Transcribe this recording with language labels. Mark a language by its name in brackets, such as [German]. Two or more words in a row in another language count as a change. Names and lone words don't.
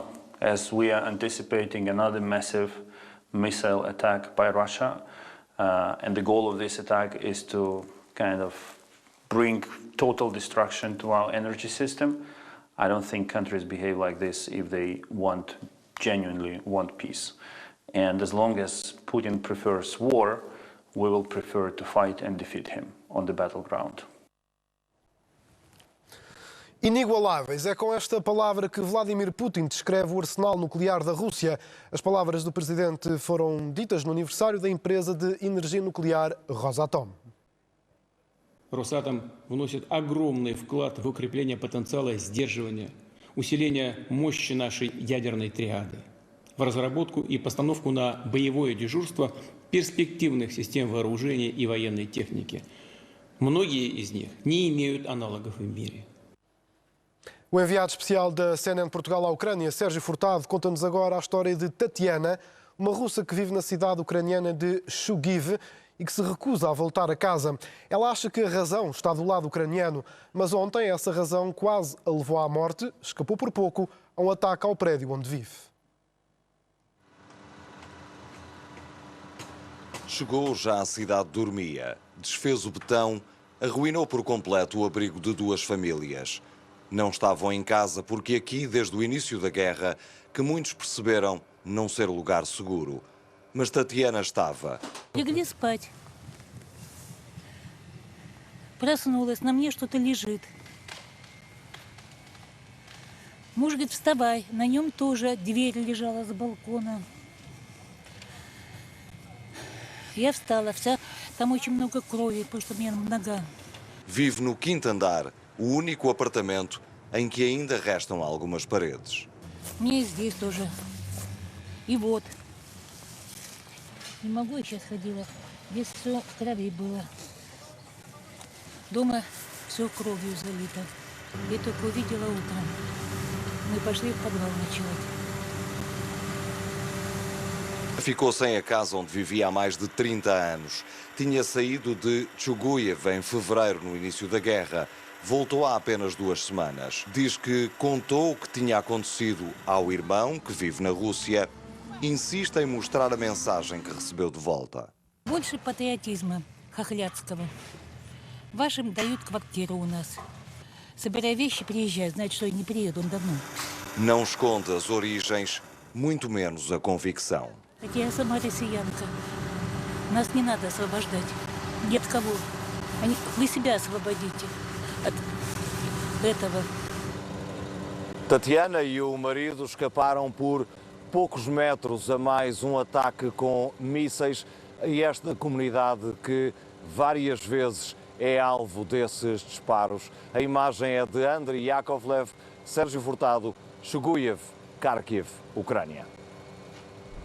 [English] As we are anticipating another massive missile attack by Russia, and the goal of this attack is to kind of bring total destruction to our energy system, I don't think countries behave like this if they genuinely want peace. And as long as Putin prefers war, we will prefer to fight and defeat him on the battleground. [Portuguese] Inigualáveis. É com esta palavra que Vladimir Putin descreve o arsenal nuclear da Rússia. As palavras do presidente foram ditas no aniversário da empresa de energia nuclear Rosatom. [Russian] Росатом вносит огромный вклад в укрепление потенциала сдерживания, усиление мощи нашей ядерной триады, в разработку и постановку на боевое дежурство перспективных систем вооружения и военной техники. Многие из них не имеют аналогов в мире. [Portuguese] O enviado especial da CNN Portugal à Ucrânia, Sérgio Furtado, conta-nos agora a história de Tatiana, uma russa que vive na cidade ucraniana de Chugiv e que se recusa a voltar a casa. Ela acha que a razão está do lado ucraniano, mas ontem essa razão quase a levou à morte, escapou por pouco a um ataque ao prédio onde vive. Chegou já à cidade, dormia, desfez o betão, arruinou por completo o abrigo de duas famílias. Não estavam em casa porque aqui, desde o início da guerra, que muitos perceberam não ser lugar seguro. Mas Tatiana estava. [Russian] Легли спать. Проснулась, на мне что-то лежит. Муж говорит, вставай, на нем тоже дверь лежала с балкона. Я встала, там очень много крови, потому что у меня нога. [Portuguese] Vive no quinto andar, o único apartamento em que ainda restam algumas paredes. [Russian] Мне здесь тоже. И вот. Не могу, я сейчас ходила. Здесь все в крови было. Дома все кровью залито. Я только увидела утром. Мы пошли в подвал ночевать. [Portuguese] Ficou sem a casa onde vivia há mais de 30 anos. Tinha saído de Chuguyev em fevereiro, no início da guerra. Voltou há apenas 2 semanas. Diz que contou o que tinha acontecido ao irmão, que vive na Rússia. Insiste em mostrar a mensagem que recebeu de volta. [Russian] Больше патриотизма хохлядского. Вашим дают квартиру у нас. Собирай вещи, приезжай, значит, что я не приеду, он давно. [Portuguese] Não esconde as origens, muito menos a convicção. [Russian] Я сама россиянка. Нас не надо освобождать. Нет кого. Вы себя освободите от этого. [Portuguese] Tatiana e o marido escaparam por poucos metros a mais um ataque com mísseis a esta comunidade que várias vezes é alvo desses disparos. A imagem é de Andriy Yakovlev, Sérgio Furtado, Chuguyev, Kharkiv, Ucrânia.